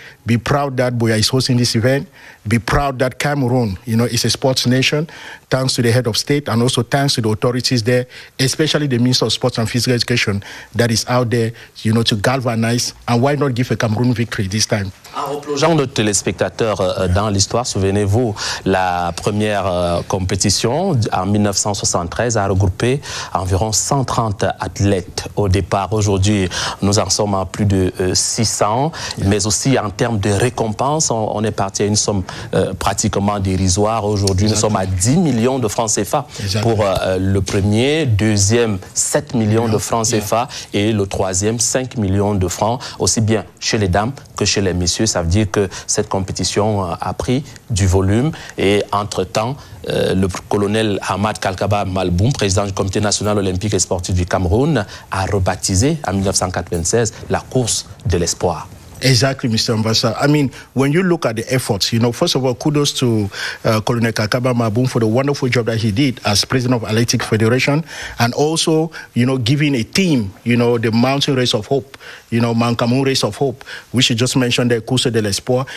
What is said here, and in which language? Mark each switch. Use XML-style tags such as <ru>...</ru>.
<en>Be proud that BUEA is hosting this event. Be proud that Cameroon, is a sports nation, thanks to the head of state and also thanks to the authorities there, especially the Minister of Sports and Physical Education that is out there, to galvanize. And why not give a Cameroon victory this time?</en> <fr>En replongeant nos téléspectateurs dans l'histoire, souvenez-vous, la première compétition en 1973 a regroupé environ 130 athlètes au départ. Aujourd'hui, nous en sommes à plus de 600, mais aussi en termes de récompenses, on est parti à une somme pratiquement dérisoire. Aujourd'hui, nous sommes à 10 millions de francs CFA pour le premier, deuxième 7 millions de francs CFA et le troisième 5 millions de francs, aussi bien chez les dames que chez les messieurs. Ça veut dire que cette compétition a pris du volume et entre-temps, le colonel Ahmad Kalkaba Malboum, président du Comité national olympique et sportif du Cameroun, a rebaptisé en 1996 la course de l'espoir.</fr> <en>Exactly, Mr. Ambassador. I mean, when you look at the efforts, first of all, kudos to Colonel Kakaba Maboum for the wonderful job that he did as president of Athletics Federation, and also, giving a team, the Mountain Race of Hope, Mount Cameroon Race of Hope, which you just mentioned, the Course de l'Espoir.</en>